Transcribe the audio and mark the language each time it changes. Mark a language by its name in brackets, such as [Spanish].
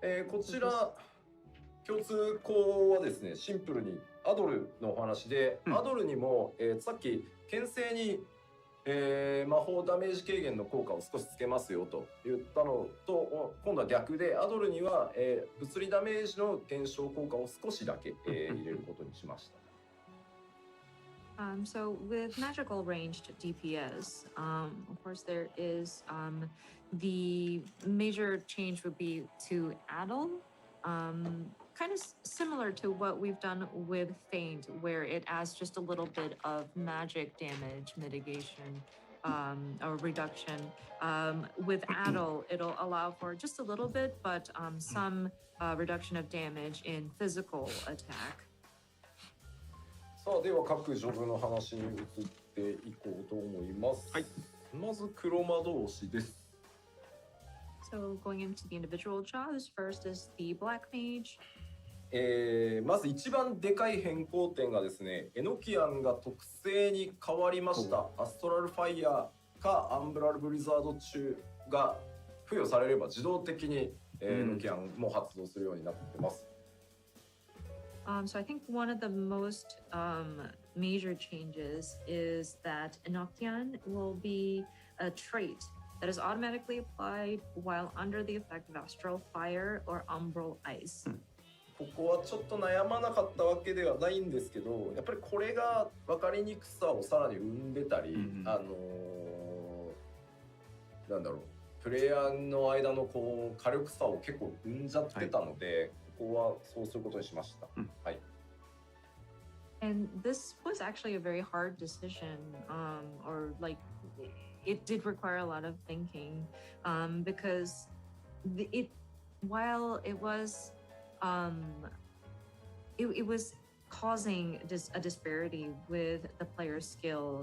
[Japanese] こちら共通項はですね、シンプルにアドルのお話で、アドルにも、さっき牽制に、魔法ダメージ軽減の効果を少しつけますよと言ったのと、今度は逆でアドルには、物理ダメージの減少効果を少しだけ、入れることにしました。 [English] So with magical ranged DPS, of course there is the major change would be to addle, kind of similar to what we've done with Feint, where it adds just a little bit of magic damage mitigation or reduction. With addle, it'll allow for just a little bit, but some reduction of damage in physical attack. [Japanese] さあでは各ジョブの話に移っていこうと思います。はい。まず黒魔道士です。 [English] So going into the individual jobs, first is the black mage. [Japanese] まず一番でかい変更点がですね、エノキアンが特性に変わりました。アストラルファイヤーかアンブラルブリザード中が付与されれば自動的に、エノキアンも発動するようになってます。 [English] So I think one of the most major changes is that Enochian will be a trait that is automatically applied while under the effect of astral fire or umbral ice. [Japanese] ここはちょっと悩まなかったわけではないんですけど、やっぱりこれが分かりにくさをさらに生んでたり、なんだろう、プレイヤーの間のこう火力差を結構生んじゃってたので、ここはそうすることにしました。はい。 [English] And this was actually a very hard decision, or like it did require a lot of thinking, because while it was it was causing a disparity with the player's skill.